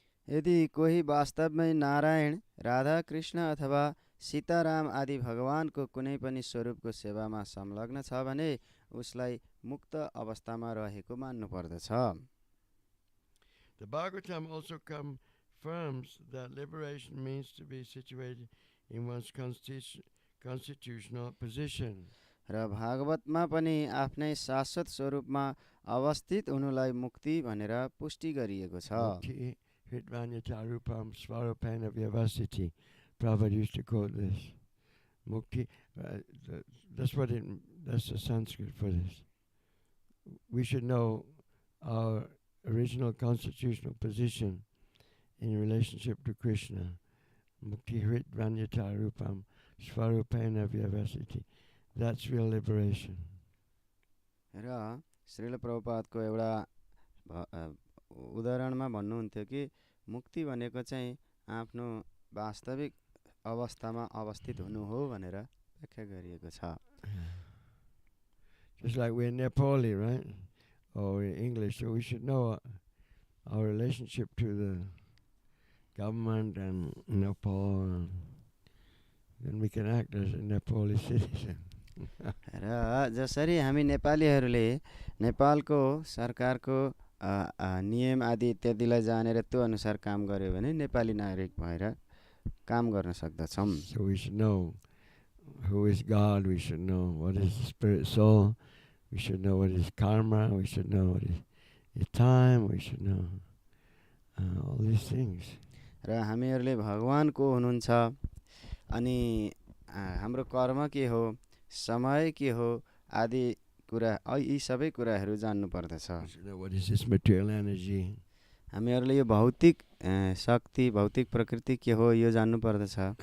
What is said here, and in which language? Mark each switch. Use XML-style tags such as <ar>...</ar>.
<ne>यदि कोही वास्तवमै नारायण, राधा कृष्ण अथवा सीताराम आदि भगवानको कुनै पनि स्वरूपको सेवामा संलग्न छ भने उसलाई मुक्त अवस्थामा रहेको मान्नु पर्दछ।</ne> <en>The Bhagavatam also come affirms that liberation means to be situated in one's constitutional position.</en> <ne>र भागवतमा पनि आफ्नै शाश्वत स्वरूपमा अवस्थित हुनुलाई मुक्ति भनेर पुष्टि गरिएको छ।</ne> <sa>Mukti hritvanyata-rupam svarupena vyavasiti.</sa> <en>Prabhupada used to quote this. Mukti, that's the Sanskrit for this. We should know our original constitutional position in relationship to Krishna.</en> <sa>Mukti hritvanyata-rupam svarupena vyavasiti.</sa> <en>That's real liberation.</en> <ne>र श्रील प्रभुपादको एउटा उदाहरणमा भन्नुहुन्थ्यो कि मुक्ति भनेको चाहिँ आफ्नो वास्तविक अवस्थामा अवस्थित हुनु हो भनेर व्याख्या गरिएको छ।</ne> <en>Just like we're Nepali, right? Or we're English, so we should know our relationship to the government and Nepal, and then we can act as a Nepali citizen.</en> <ne>र जसरी हामी नेपालीहरूले नेपालको सरकारको नियम आदि इत्यादिलाई जानेर त्यो अनुसार काम गर्यो भने नेपाली नागरिक भएर काम गर्न सक्दछौँ।</ne> <en>So we should know who is God, we should know what is spirit soul, we should know what is karma, we should know what is time, we should know all these things.</en> <ne>र हामीहरूले भगवान को हुनुहुन्छ अनि हाम्रो कर्म के हो, समय के हो आदि कुरा यी सबै कुराहरू जान्नु पर्दछ।</ne> <en>What is this material energy?</en> <ne>हामीहरूले यो भौतिक शक्ति भौतिक प्रकृति के हो यो जान्नु पर्दछ।</ne>